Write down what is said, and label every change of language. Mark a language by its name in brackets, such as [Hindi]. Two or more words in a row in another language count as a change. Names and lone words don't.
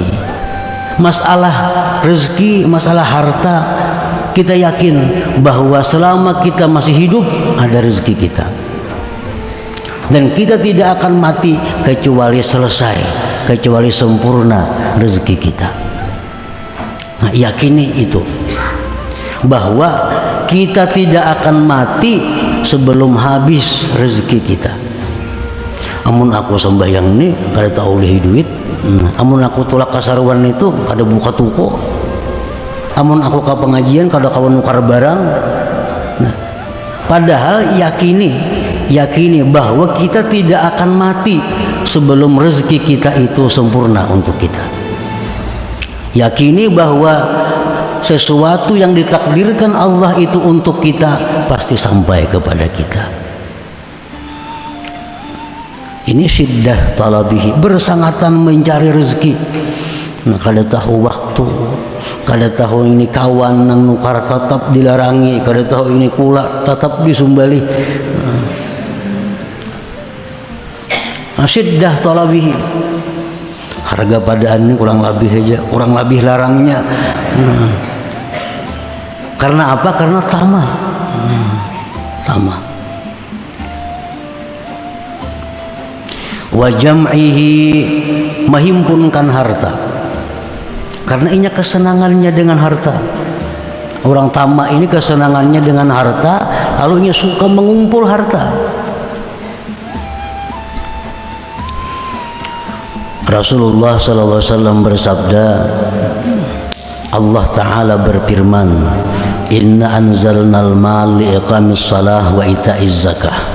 [Indonesian] Masalah rezeki, masalah harta, kita yakin bahwa selama kita masih hidup ada rezeki kita. Dan kita tidak akan mati kecuali selesai, kecuali sempurna rezeki kita. Nah, yakini itu, bahwa kita tidak akan mati sebelum habis rezeki kita. [Banjar] amun aku sembahyang nih kada tahu oleh duit, amun aku tulak kasaruan itu kada buka toko, amun aku ke pengajian kada kawan nukar barang. [Indonesian] Nah, padahal yakini bahwa kita tidak akan mati sebelum rezeki kita itu sempurna untuk kita. Yakini bahwa sesuatu yang ditakdirkan Allah itu untuk kita pasti sampai kepada kita. Ini [Arabic] شدة طلبه, [Indonesian] bersangatan mencari rezeki. [Banjar] Nah, kada tahu waktu, kada tahu ini kawan nang nukar tetap dilarangi, kada tahu ini kula tetap disumbali. [Arabic] شدة طلبه, [Banjar] harga padaan ini kurang lebih aja, kurang lebih larangnya. [Indonesian] Karena apa? Karena tamah. Tamah. [Arabic] وجمعه, [Indonesian] menghimpunkan harta. Karena ini kesenangannya dengan harta. Orang tamak ini kesenangannya dengan harta, lalu ia suka mengumpul harta. [Arabic] رسول الله صلى الله عليه وسلم [Indonesian] bersabda, [Arabic] الله تعالى [Indonesian] berfirman, [Arabic] إنا أنزلنا المال لإقام الصلاة وإيتاء الزكاة.